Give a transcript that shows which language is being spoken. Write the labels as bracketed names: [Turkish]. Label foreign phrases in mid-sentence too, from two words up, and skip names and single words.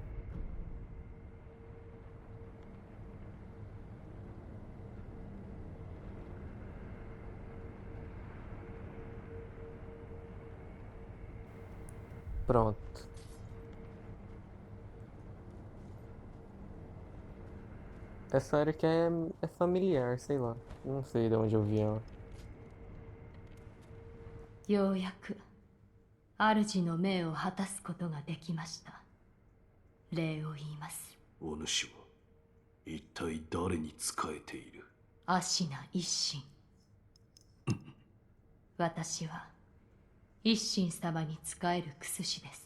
[Portuguese] Pronto. Essa área aqui é familiar, sei lá. Não sei de onde eu vi ela. [Japanese] ようやく主の命を果たすことができました。礼を言います。お主は一体誰に仕えている？アシナ一心。私は一心様に仕えるクスシです。